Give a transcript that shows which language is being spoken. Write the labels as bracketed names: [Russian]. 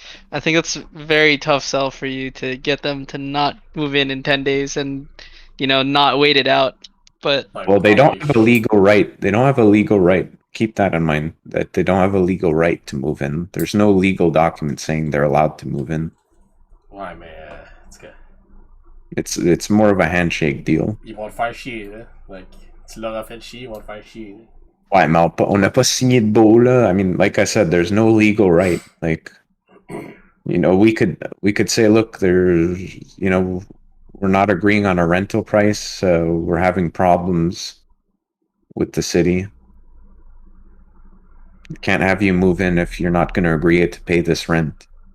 [English] I think it's a very tough sell for you to get them to not move in 10 days and, not wait it out. But well, they don't have a legal right. They don't have a legal right. Keep that in mind, that they don't have a legal right to move in. There's no legal document saying they're allowed to move in. Why, man? It's good. It's more of a handshake deal. [French] Ils vont te faire chier, là. Like, tu leur as fait chier, ils vont te faire chier. Ouais, mais on n'a pas signé de beau, là. [English] I mean, like I said, there's no legal right. Like, we could say, look, there's, we're not agreeing on a rental price, so we're having problems with the city. Can't have you move in if you're not going to agree to pay this rent.